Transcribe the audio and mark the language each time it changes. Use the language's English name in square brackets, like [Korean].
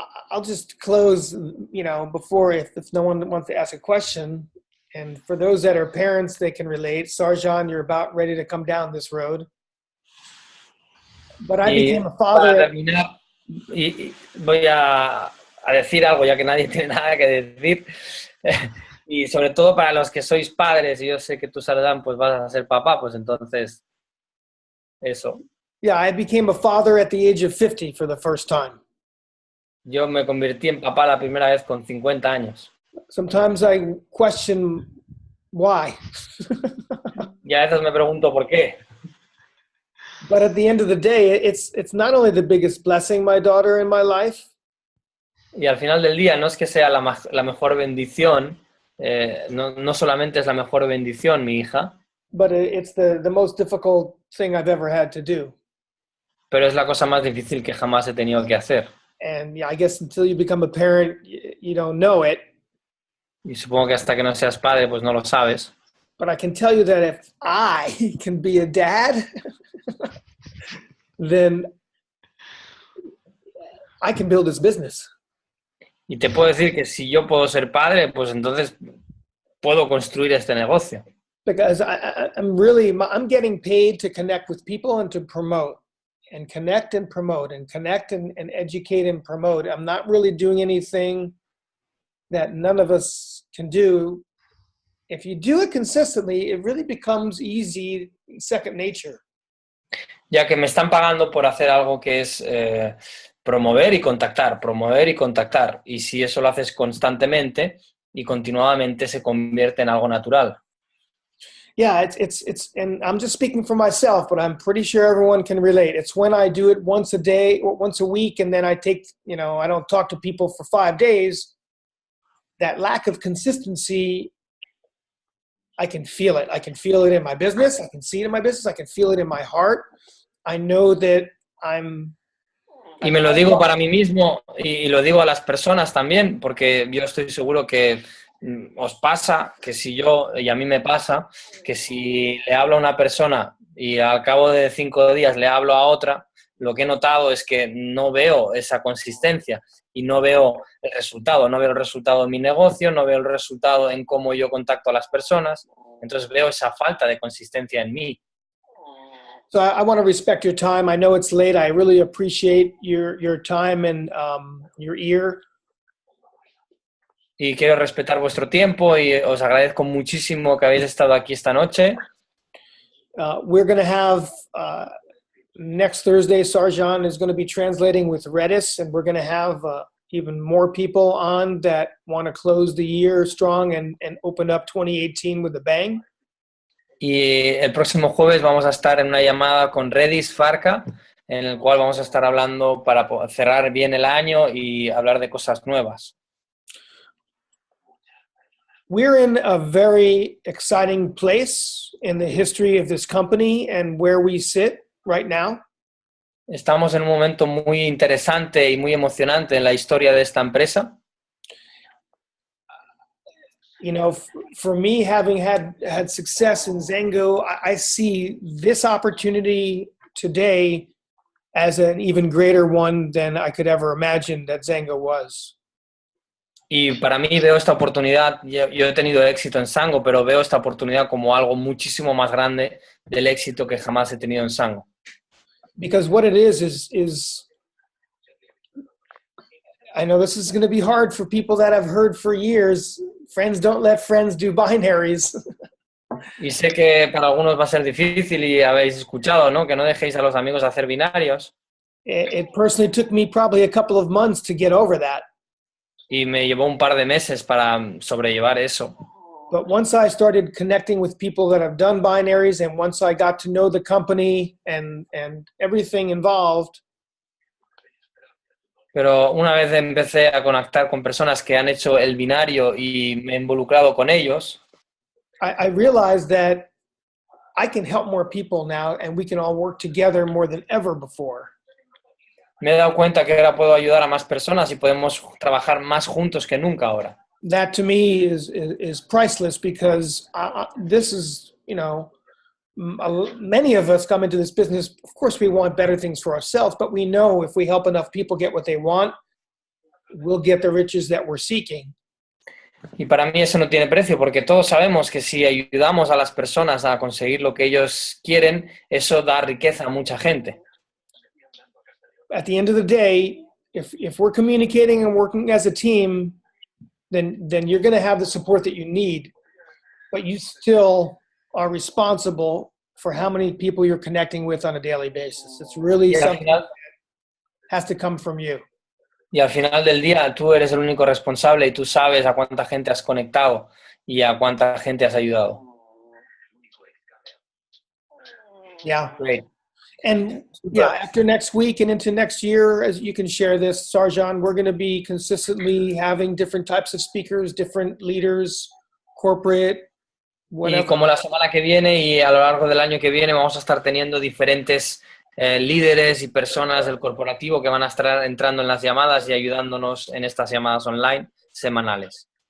[English] I'll just close, before if no one wants to ask a question. And for those that are parents, they can relate. Sarjan, you're about ready to come down this road. But I became a father. [Spanish] Para terminar, voy a decir algo, ya que nadie tiene nada que decir. Y sobre todo para los que sois padres, y yo sé que tú, Sarjan, pues vas a ser papá, pues entonces, eso. [English] Yeah, I became a father at the age of 50 for the first time. [Spanish] Yo me convertí en papá la primera vez con 50 años. [English] Sometimes I question why. [Spanish] Y a veces me pregunto por qué. [English] But at the end of the day, it's not only the biggest blessing, my daughter, in my life. [Spanish] Y al final del día no es que sea la mejor bendición, no solamente es la mejor bendición, mi hija, [English] But it's the most difficult thing I've ever had to do. [Spanish] pero es la cosa más difícil que jamás he tenido que hacer. [English] And yeah, I guess until you become a parent, you don't know it. [Spanish] Y supongo que hasta que no seas padre, pues no lo sabes. [English] But I can tell you that if I can be a dad, then I can build this business. [Spanish] Y te puedo decir que si yo puedo ser padre, pues entonces puedo construir este negocio. [English] Because I'm getting paid to connect with people and to promote. And connect and promote and connect and educate and promote. I'm not really doing anything that none of us can do. If you do it consistently, it really becomes easy, second nature. [Spanish] Ya que me están pagando por hacer algo que es promover y contactar, promover y contactar. Y si eso lo haces constantemente y continuadamente, se convierte en algo natural. [English] Yeah, it's, and I'm just speaking for myself, but I'm pretty sure everyone can relate. It's when I do it once a day or once a week, and then I take, I don't talk to people for 5 days. That lack of consistency, I can feel it. I can feel it in my business. I can see it in my business. I can feel it in my heart. I know that [Spanish] Y me lo digo para mí mismo y lo digo a las personas también, porque yo estoy seguro que os pasa, que si yo, y a mí me pasa, que si le hablo a una persona y al cabo de 5 días le hablo a otra, lo que he notado es que no veo esa consistencia y no veo el resultado. No veo el resultado en mi negocio, no veo el resultado en cómo yo contacto a las personas. Entonces veo esa falta de consistencia en mí. [English] So I want to respect your time. I know it's late. I really appreciate your time and your ear. [Spanish] Y quiero respetar vuestro tiempo y os agradezco muchísimo que habéis estado aquí esta noche. [English] We're going to have next Thursday, Sarjan is going to be translating with Redis, and we're going to have even more people on that want to close the year strong and open up 2018 with a bang. [Spanish] Y el próximo jueves vamos a estar en una llamada con Redis Farca, en el cual vamos a estar hablando para cerrar bien el año y hablar de cosas nuevas. [English] We're in a very exciting place in the history of this company and where we sit right now. [Spanish] Estamos en un momento muy interesante y muy emocionante en la historia de esta empresa. [English] You know, for me, having had success in Zengo, I see this opportunity today as an even greater one than I could ever imagine that Zengo was. [Spanish] Y para mí veo esta oportunidad, yo he tenido éxito en Sango, pero veo esta oportunidad como algo muchísimo más grande del éxito que jamás he tenido en Sango. [English] Because what it is I know this is going to be hard for people that have heard for years, friends don't let friends do binaries. [Spanish] Y sé que para algunos va a ser difícil y habéis escuchado, ¿no? Que no dejéis a los amigos hacer binarios. [English] It personally took me probably a couple of months to get over that. [Spanish] Y me llevó un par de meses para sobrellevar eso. [English] But once I started connecting with people that have done binaries and once I got to know the company and everything involved, [Spanish] pero una vez empecé a conectar con personas que han hecho el binario y me he involucrado con ellos, [English] I realized that I can help more people now and we can all work together more than ever before. [Spanish] me he dado cuenta que ahora puedo ayudar a más personas y podemos trabajar más juntos que nunca ahora. [English] That to me is priceless because this is, you know, many of us come into this business, of course we want better things for ourselves, but we know if we help enough people get what they want, we'll get the riches that we're seeking. [Spanish] Y para mí eso no tiene precio porque todos sabemos que si ayudamos a las personas a conseguir lo que ellos quieren, eso da riqueza a mucha gente. [English] At the end of the day, if we're communicating and working as a team, then you're going to have the support that you need, but you still are responsible for how many people you're connecting with on a daily basis. It's really something that has to come from you. [Spanish] Y al final del día tú eres el único responsable y tú sabes a cuánta gente has conectado y a cuánta gente has ayudado. [English] Yeah. Great. And yeah, after next week and into next year, as you can share this, Sarjan, we're going to be consistently having different types of speakers, different leaders, corporate, whatever. [Spanish] Y como la semana que viene y a lo largo del año que viene vamos a estar teniendo diferentes líderes y personas del corporativo que van a estar entrando en las llamadas y ayudándonos en estas llamadas online semanales.